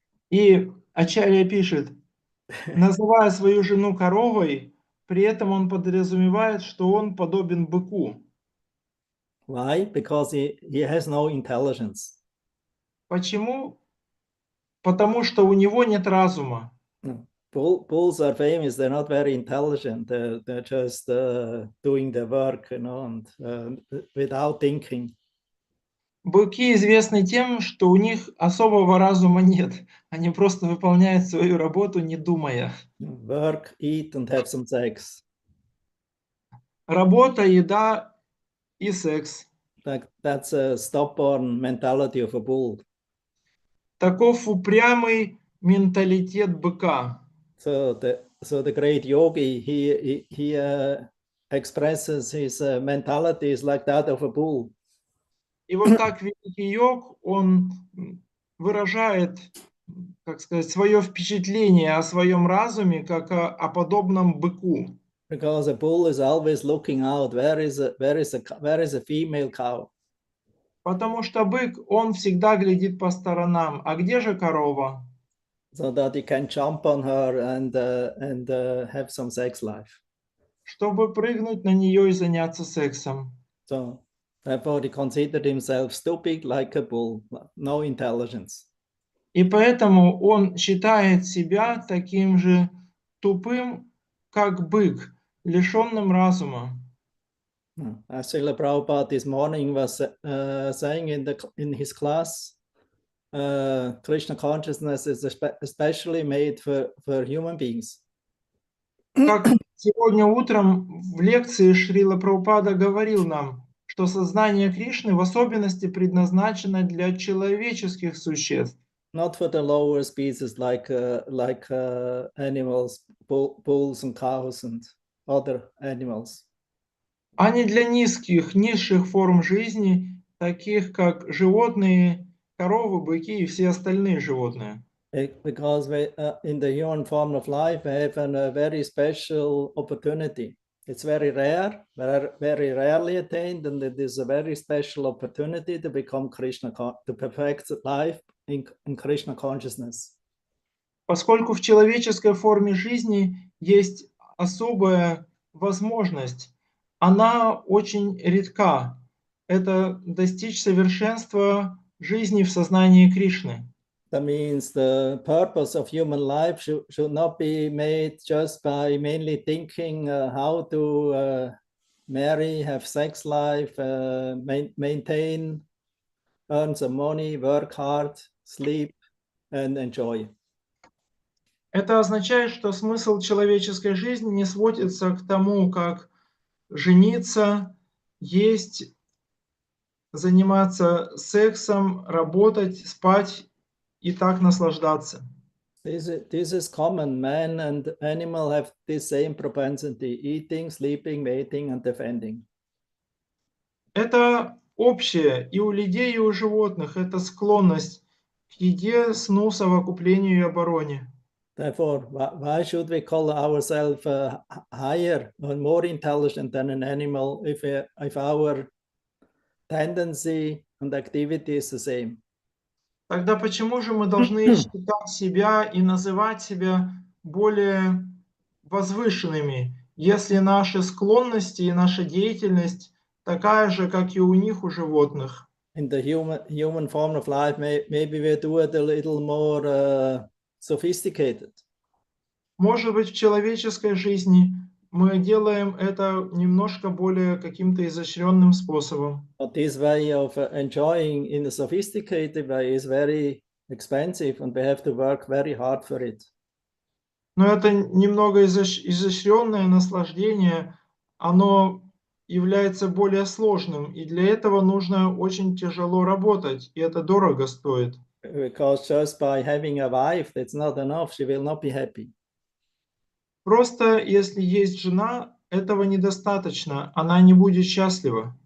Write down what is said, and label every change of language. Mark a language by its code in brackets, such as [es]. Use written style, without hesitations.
[ru] И Ачарья пишет, называя свою жену коровой, при этом он подразумевает, что он подобен быку. [en] Why? Because he has no intelligence. [ru] Почему? Потому что у него нет разума. [en] Bulls are famous. They're not very intelligent. They're just doing the work, and without thinking. [ru] Быки известны тем, что у них особого разума нет. Они просто выполняют свою работу, не думая. [en] Work, eat, and have some sex. [ru] Работа, еда и секс. [en] That's a stubborn mentality of a bull. [ru] Таков упрямый менталитет быка. [en] So the great yogi, he expresses his mentality is like that of a bull. [ru] И вот так великий йог, он выражает, как сказать, свое впечатление о своем разуме, как о подобном быку. [en] Because a bull is always looking out, where is a female cow? [ru] Потому что бык, он всегда глядит по сторонам. А где же корова? [en] So that he can jump on her and have some sex life. [ru] Чтобы прыгнуть на нее и заняться сексом. [en] So therefore he considered himself stupid like a bull, no intelligence. [ru] И поэтому он считает себя таким же тупым, как бык, лишенным разума. [en] As Srila Prabhupada this morning was saying in his class, Krishna consciousness is especially made for human beings. [ru] Как сегодня утром в лекции Шрила Прабхупада говорил нам, что сознание Кришны в особенности предназначено для человеческих существ. [en] Not for the lower species like animals, bulls and cows and other animals. [ru] А не для низших форм жизни, таких как животные, коровы, быки и все остальные животные. [en] Because in the human form of life, we have a very special opportunity. It's very rare, very rarely attained, and it is a very special opportunity to become Krishna, to perfect life in Krishna consciousness. [ru] Поскольку в человеческой форме жизни есть особая возможность, она очень редка. Это достичь совершенства жизни в сознании Кришны. [en] That means the purpose of human life should not be made just by mainly thinking how to marry, have sex life, maintain, earn some money, work hard, sleep, and enjoy. [ru] Это означает, что смысл человеческой жизни не сводится к тому, как жениться, есть, заниматься сексом, работать, спать и так наслаждаться. [en] This is common. Man and animal have the same propensity: eating, sleeping, mating, and defending. [ru] Это общее и у людей, и у животных. Это склонность к еде, сну, совокуплению и обороне. [en] Therefore, why should we call ourselves higher or more intelligent than an animal if our tendency and activity is the same? [ru] Тогда почему же мы должны считать себя и называть себя более возвышенными, если наши склонности и наша деятельность такая же, как и у них, у животных? [en] In the human form of life, maybe we do it a little more sophisticated. [ru] Может быть, в человеческой жизни мы делаем это немножко более каким-то изощренным способом. [en] But this way of enjoying in a sophisticated way is very expensive, and we have to work very hard for it. [ru] Но это немного изощренное наслаждение, оно является более сложным, и для этого нужно очень тяжело работать, и это дорого стоит. [en] Because just by having a wife, that's not enough. She will not be happy. [ru] Просто если есть жена, этого недостаточно, она не будет счастлива.